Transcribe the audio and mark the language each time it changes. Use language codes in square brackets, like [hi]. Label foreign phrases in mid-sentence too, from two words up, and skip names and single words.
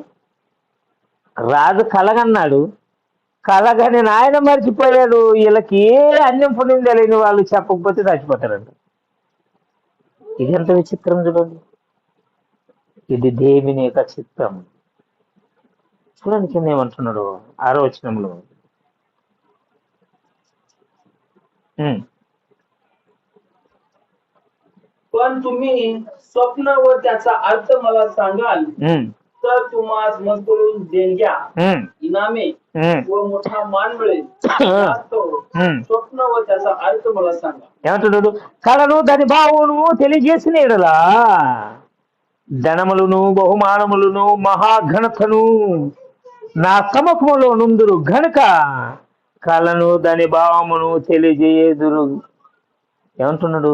[te] రాజు కలగన్నాడు, కలగని నాయన మర్చిపోయాడు. వీళ్ళకి ఏ అన్యం పుణ్యం తెలియని వాళ్ళు చెప్పకపోతే చచ్చిపోతారంట. ఇది ఎంత విచిత్రం చూడండి. ఇది దేవుని యొక్క చిత్రం. చూడండి కింద ఏమంటున్నాడు 6వ వచనంలో. [mr] पण तुम्ही स्वप्न व त्याचा अर्थ मला सांगाल तर तुम्हाला मजकूरून देणग्या, इनामे व मोठा मान मिळेल. स्वप्न व त्याचा अर्थ मला सांगा. [te] ఏమంటున్నాడు? కళను దాని భావమును తెలియజేసిన ఎడలా ధనములను బహుమానములను మహాఘనతను నా సముఖములో నుందురు గనుక కళను దాని భావమును తెలియజేయుదురు. ఏమంటున్నాడు?